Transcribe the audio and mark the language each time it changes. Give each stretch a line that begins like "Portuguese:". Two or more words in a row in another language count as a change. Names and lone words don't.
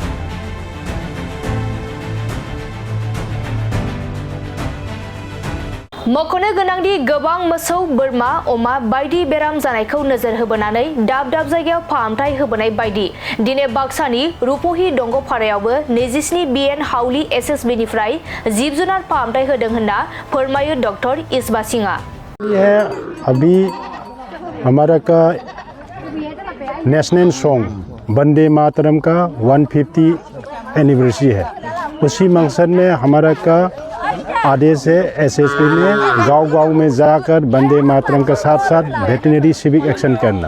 Bodo: मख'नो गोनांदि गोबां मोसौ, बोरमा, अमा बायदि बेराम जानायखौ नोजोर होबोनानै दाब दाब जायगायाव फाहामथाय होबोनाय बायदि दिनै बाक्सानि रुपहि दंग'पारायावबो 27 BN हाउलि SSB निफ्राय जिब जुनार फाहामथाय होदों होनना फोरमायो डक्टर इसबा सिंहआ।
Hindi: अभी हमारा का
English: national song
Hindi: वंदे मातरम का 150 एनिवर्सरी है। उसी मकसद में हमारा का आदेश है SSB ने गांव-गांव में जाकर वंदे मातरम के साथ साथ
English: veterinary civic action
Hindi: करना।